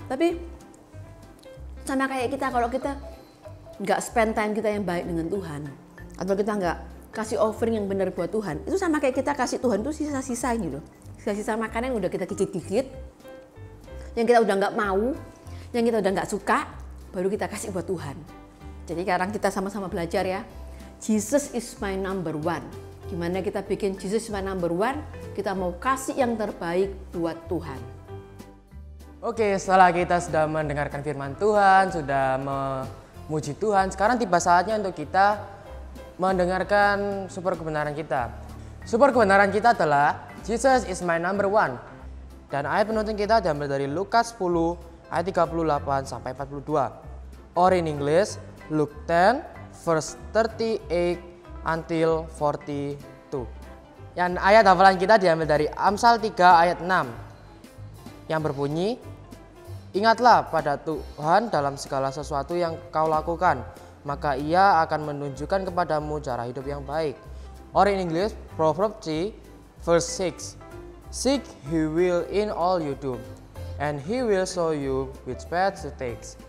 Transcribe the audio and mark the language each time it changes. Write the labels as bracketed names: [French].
[Indonesian] Tapi sama kayak kita, kalau kita nggak [English] spend time [Indonesian] kita yang baik dengan Tuhan, atau kita nggak kasih offering yang benar buat Tuhan, itu sama kayak kita kasih Tuhan tuh sisa-sisa ini loh, sisa-sisa makanan yang udah kita gigit-gigit, yang kita udah nggak mau, yang kita udah nggak suka, baru kita kasih buat Tuhan. Jadi sekarang kita sama-sama belajar ya, [English] Jesus is my number one. [Indonesian] Gimana kita bikin [English] Jesus is my number one? [Indonesian] Kita mau kasih yang terbaik buat Tuhan. Oke, setelah kita sudah mendengarkan firman Tuhan, sudah memuji Tuhan, sekarang tiba saatnya untuk kita mendengarkan sumber kebenaran kita. Sumber kebenaran kita adalah [English] Jesus is my number one. [Indonesian] Dan ayat penuntun kita diambil dari Lukas 10 ayat 38 sampai 42. [English] Or in English, Luke 10 verse 38 until 42. [Indonesian] Dan ayat hafalan kita diambil dari Amsal 3 ayat 6 yang berbunyi, ingatlah pada Tuhan dalam segala sesuatu yang kau lakukan, maka Ia akan menunjukkan kepadamu cara hidup yang baik. [English] Or in English, Proverbs 3 verse 6. Seek He will in all you do, and He will show you which path to take.